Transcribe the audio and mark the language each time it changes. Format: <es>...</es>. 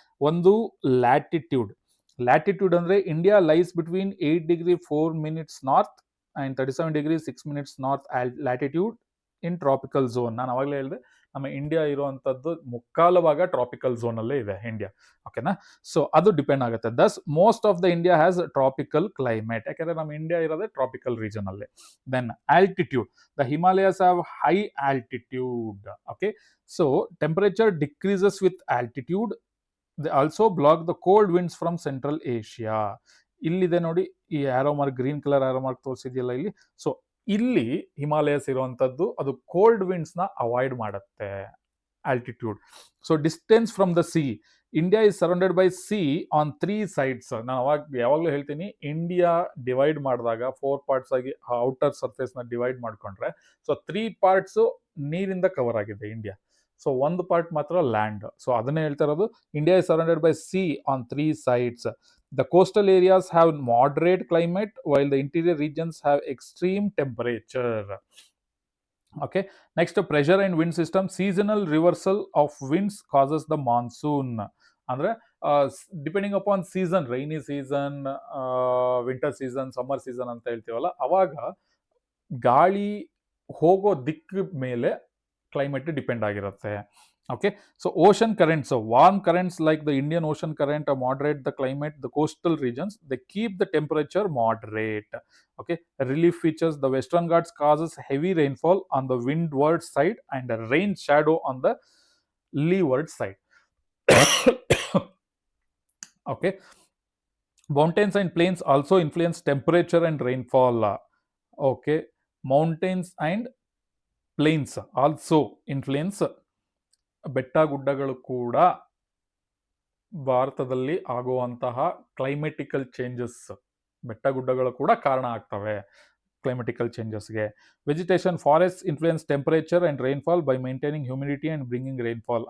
<en>ಒಂದು ಲ್ಯಾಟಿಟ್ಯೂಡ್ ಅಂದ್ರೆ India lies between 8°4' north and 37°6' north latitude in tropical zone.</en> <kn>ನಾನು ಅವಾಗಲೇ ಹೇಳಿದೆ ನಮ್ಮ ಇಂಡಿಯಾ ಇರುವಂತದ್ದು ಮುಕ್ಕಾಲು ಭಾಗ ಟ್ರಾಪಿಕಲ್ ಝೋನ್ ಅಲ್ಲೇ ಇದೆ ಇಂಡಿಯಾ. ಓಕೆನಾ? ಸೊ ಅದು ಡಿಪೆಂಡ್ ಆಗುತ್ತೆ.</kn> <en>thus most of the India has tropical climate,</en> <kn>ಯಾಕಂದ್ರೆ ನಮ್ಮ ಇಂಡಿಯಾ ಇರೋದೇ ಟ್ರಾಪಿಕಲ್ ರೀಜನ್ ಅಲ್ಲಿ.</kn> <en>Then altitude, the Himalayas have high altitude. Okay, so temperature decreases with altitude. They also block the cold winds from Central Asia.</en> <kn>ಇಲ್ಲಿದೆ ನೋಡಿ, ಈ arrow mark, green colour arrow mark ತೋರಿಸಿದೆಯಲ್ಲ ಇಲ್ಲಿ. So ಇಲ್ಲಿ Himalayas ಇರುವಂತದ್ದು ಅದು cold winds ನ avoid ಮಾಡುತ್ತೆ, altitude.</kn> <en>So distance from the sea, India is surrounded by sea on 3 sides.</en> <kn>ನಾನು ಯಾವಾಗಲೂ ಹೇಳ್ತೀನಿ, ಇಂಡಿಯಾ ಡಿವೈಡ್ ಮಾಡಿದಾಗ 4 parts ಆಗಿ ಔಟರ್ ಸರ್ಫೇಸ್ ನ ಡಿವೈಡ್ ಮಾಡ್ಕೊಂಡ್ರೆ, ಸೊ 3 parts ನೀರಿಂದ ಕವರ್ ಆಗಿದೆ ಇಂಡಿಯಾ.</kn> <en>So ಒಂದು part ಮಾತ್ರ land.</en> <kn>ಸೊ ಅದನ್ನೇ ಹೇಳ್ತಾ ಇರೋದು,</kn> <en>India is surrounded by sea on 3 sides. The coastal areas have moderate climate while the interior regions have extreme temperature. Okay, next, pressure and wind system. Seasonal reversal of winds causes the monsoon.</en> <kn>ಅಂದ್ರೆ depending upon season, rainy season, winter season, summer season ಅಂತ ಹೇಳ್ತೀವಲ್ಲ, ಅವಾಗ ಗಾಳಿ ಹೋಗೋ ದಿಕ್ಕ ಮೇಲೆ climate depend ಆಗಿರುತ್ತೆ.</kn> <en>Okay, so ocean currents, so warm currents like the Indian Ocean current moderate the climate. The coastal regions, they keep the temperature moderate. Okay, relief features, the Western Ghats causes heavy rainfall on the windward side and a rain shadow on the leeward side. Okay, mountains and plains also influence temperature and rainfall. Okay, mountains and plains also influence.</en> <kn>ಬೆಟ್ಟ ಗುಡ್ಡಗಳು ಕೂಡ ಭಾರತದಲ್ಲಿ ಆಗುವಂತಹ climatical changes, ಬೆಟ್ಟ ಗುಡ್ಡಗಳು ಕೂಡ ಕಾರಣ ಆಗ್ತವೆ climatical ಚೇಂಜಸ್ಗೆ.</kn> <en>Vegetation, forest influence temperature and rainfall by maintaining humidity and bringing rainfall.</en>